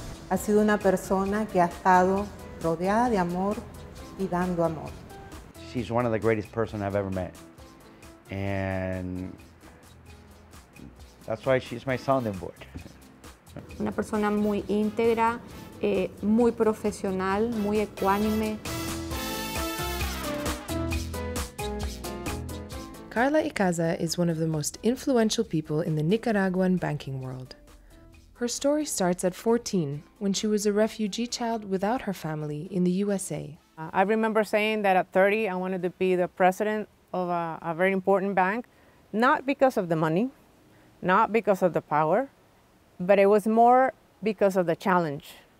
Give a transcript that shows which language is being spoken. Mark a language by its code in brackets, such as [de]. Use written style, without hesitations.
[es] Ha sido una persona que ha estado rodeada de amor y dando amor. [en] She's one of the greatest person I've ever met. And that's why she's my sounding board. [es] Una persona muy íntegra, muy profesional, muy ecuánime. [en] Karla Icaza is one of the most influential people in the Nicaraguan banking world. Her story starts at 14, when she was a refugee child without her family in the USA. I remember saying that at 30, I wanted to be the president of a very important bank, not because of the money, not because of the power, but it was more because of the challenge.